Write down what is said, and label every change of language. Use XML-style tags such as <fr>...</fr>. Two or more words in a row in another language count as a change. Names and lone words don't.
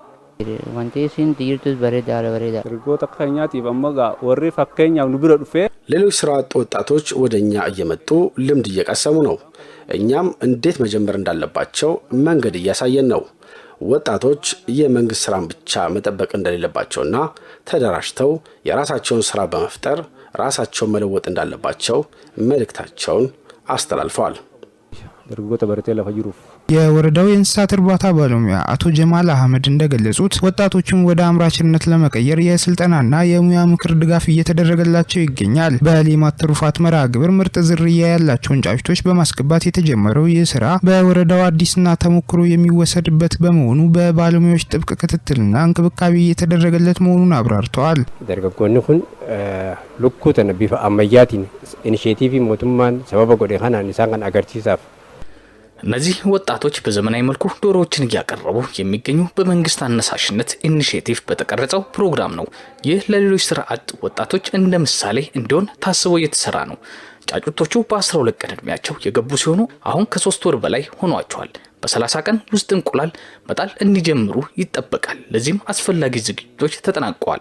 <am>ሌሎች ስራ አጥ ወጣቶች ወደኛ እየመጡ ልምድ እየቀሰሙ ነው። እኛም እንዴት መጀመር እንዳለባቸው መንገድ እያሳየን ነው። ወጣቶች የመንግስት ስራን ብቻ መጠበቅ እንደሌለባቸውና ተደራጅተው የራሳቸውን ስራ በመፍጠር ራሳቸውን መለወጥ እንዳለባቸው መልእክታቸውን አስተላልፈዋል።</am> <om>dargaggoota baratee lafa jiruuf</om> <am>የወረዳው የእንስሳት እርባታ ባለሙያ አቶ ጀማል አህመድ እንደገለጹት ወጣቶችን ወደ አምራችነት ለመቀየር የስልጠናና የሙያ ምክር ድጋፍ እየተደረገላቸው ይገኛል። በሌማት ትሩፋት መርሃ ግብር ምርጥ ዝርያ ያላቸውን ጫጩቶች በማስገባት የተጀመረው ይህ ስራ በወረዳው አዲስና ተሞክሮ የሚወሰድበት በመሆኑ በባለሙያዎች ጥብቅ ክትትልና እንክብካቤ እየተደረገለት መሆኑን አብራርተዋል።</am> <om>dargaggoonni kun lukkuu tana bifa ammayyaatiin initiatiivii mootummaan sababa godhe kanaan isaan kan agarsiisaaf</om> <am>እነዚህ ወጣቶች በዘመናዊ መልኩ ዶሮዎችን እያቀረቡ የሚገኙ በመንግስት አነሳሽነት ኢኒሼቲቭ በተቀረጸው ፕሮግራም ነው። ይህ ለሌሎች ስራ አጥ ወጣቶች እንደ ምሳሌ እንዲሆን ታስቦ እየተሰራ ነው። ጫጩቶቹ በ12 ቀን እድሜያቸው የገቡ ሲሆኑ አሁን ከ3 ወር በላይ ሆኗቸዋል። በ30 ቀን ውስጥ እንቁላል መጣል እንዲጀምሩ ይጠበቃል። ለዚህም አስፈላጊ ዝግጅቶች ተጠናቀዋል።</am>